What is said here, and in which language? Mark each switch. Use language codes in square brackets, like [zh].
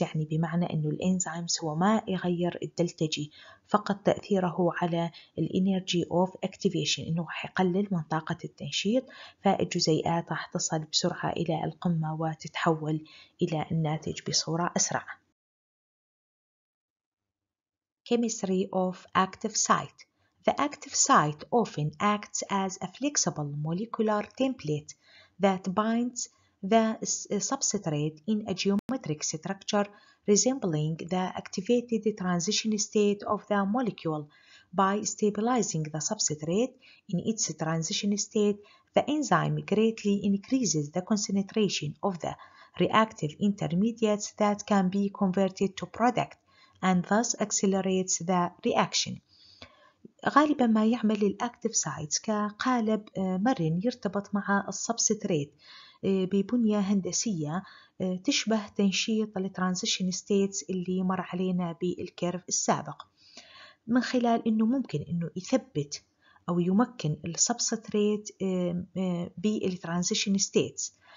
[ar] يعني بمعنى أنه الإنزيمز هو ما يغير الدلتا جي، فقط تأثيره على الانرجي اوف اكتيفيشن، انه راح يقلل من طاقة التنشيط، فالجزيئات راح تصل بسرعة إلى القمة وتتحول إلى الناتج بصورة أسرع. [en] Chemistry of active site. The active site often acts as a flexible molecular template that binds the substrate in a geometric structure resembling the activated transition state of the molecule. By stabilizing the substrate in its transition state, the enzyme greatly increases the concentration of the reactive intermediates that can be converted to product and thus accelerates the reaction. [ar] غالبا ما يعمل الأكتيف سايتس كقالب مرن يرتبط مع السبستريت ببنية هندسية تشبه تنشيط الترانزيشن ستيتس اللي مر علينا بالكيرف السابق، من خلال أنه ممكن أنه يثبت أو يمكن السبستريت بالترانزيشن ستيتس.